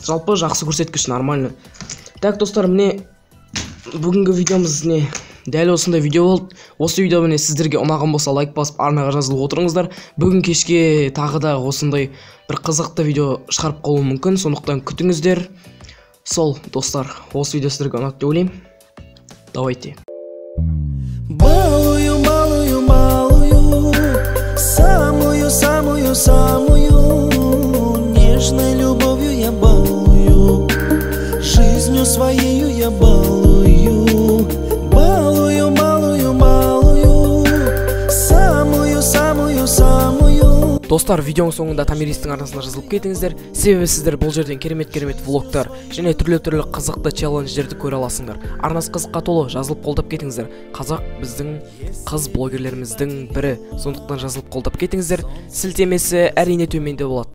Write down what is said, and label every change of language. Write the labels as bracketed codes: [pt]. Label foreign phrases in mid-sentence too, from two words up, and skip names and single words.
[kk] Жалпы жақсы көрсеткіш, нормально. Так, достар, міне бүгінгі видеомыз не дәл осындай видео болды. Осы видео міне сіздерге ұнаған болса лайк басып арнаға жазылып отырыңыздар. Бүгін кешке тағы да осындай бір қызықты видео шығарып қалуы мүмкін, сондықтан күтіңіздер. Сол, достар, осы видео сіздерге ұнады деп ойлаймын. [ru] Давайте. Балую, малую, малую, самую нежной любовью я балую, жизнью своею я балую. Балую, малую, самую. [kk] Достар, видеоның соңында Томиристің арнасына жазылып кетіңіздер. Себебі сіздер бұл жерден керемет влогтар және түрлі қызықты челлендждерді көре аласыңдар. Арнасы қызыққа толы, жазылып қолдап кетіңіздер. Қазақ біздің қыз блогерлеріміздің бірі, сондықтан жазылып қолдап кетіңіздер. Сілтемесі әрине төменде болады.